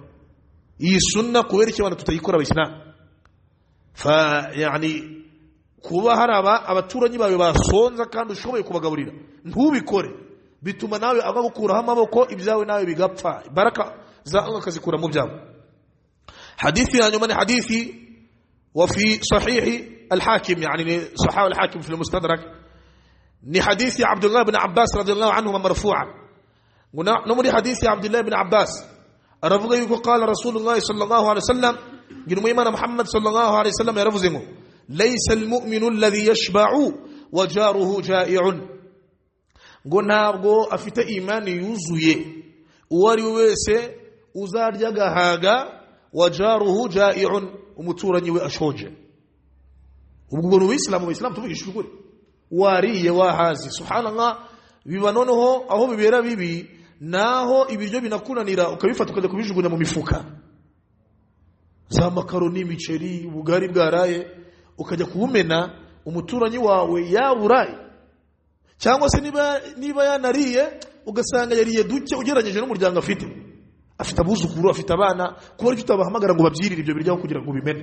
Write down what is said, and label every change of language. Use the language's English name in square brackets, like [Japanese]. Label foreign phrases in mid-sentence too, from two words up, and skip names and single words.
[Kinyarwanda] Iyi sunna kubera iki abantu tutayikora abisina fa yani kuba haraba abaturanyi bawe basonza kandi ushoboye kubagaburira ntubikore bituma nawe agakuraho amaboko ibyawe nawe bigapfa baraka za Allah kazikura mu byabo. Hadithi ya nyuma ni hadithi [Arabic] وفي صحيح الحاكم يعني صحاح الحاكم في المستدرك [Kinyarwanda] ni hadithi [Arabic] عبد الله بن عباس رضي الله عنهما مرفوعا نمر حديث عبد الله بن عباس [Kinyarwanda] aravuga yuko [Arabic] قال رسول الله صلى الله عليه وسلم [Kinyarwanda] ngira umuyimana Muhammad [Arabic] صلى الله عليه وسلم [Kinyarwanda] yaravuze ngo [Arabic] ليس المؤمن الذي يشبع وجاره جائع [Kinyarwanda] ngo ntabwo afite imani yuzuye uwari wese uzarya gahaga [Arabic] وجاره جائع [Kinyarwanda] umuturanyi we ashonje. Ubwo no Islam tubigisha ukuri wariye wahazi subhanallah biba noneho aho bibera bibi naho ibiryo binakunanira ukabifata ukajya kubijugunya mu mifuka za makaroni imiceri ubugari bwaraye ukajya kubumena umuturanyi wawe yaburaye cyangwa se niba yanariye ugasanga yariye duke ugeranyeje n'umuryango afite abuzukuru afite abana kuba ari tutabahamagara ngo babyirire ibyo biryaho kugira ngo bimene.